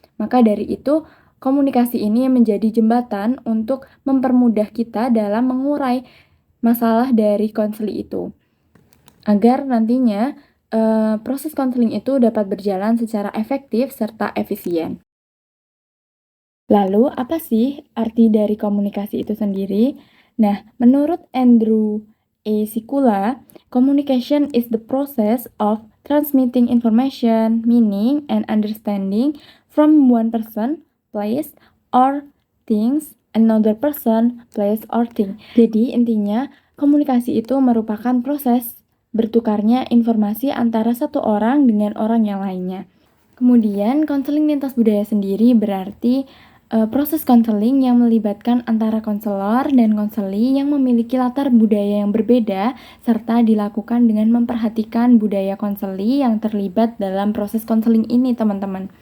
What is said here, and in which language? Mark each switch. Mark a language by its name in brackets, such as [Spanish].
[Indonesian] Maka dari itu, komunikasi ini menjadi jembatan untuk mempermudah kita dalam mengurai masalah dari konseli itu, agar nantinya proses konseling itu dapat berjalan secara efektif serta efisien. Lalu, apa sih arti dari komunikasi itu sendiri? Nah, menurut Andrew A. [English] Sikula, communication is the process of transmitting information, meaning, and understanding from one person, place, or things another person, place, or thing. [Indonesian] Jadi intinya komunikasi itu merupakan proses bertukarnya informasi antara satu orang dengan orang yang lainnya. Kemudian konseling lintas budaya sendiri berarti proses konseling yang melibatkan antara konselor dan konseli yang memiliki latar budaya yang berbeda serta dilakukan dengan memperhatikan budaya konseli yang terlibat dalam proses konseling ini, teman-teman.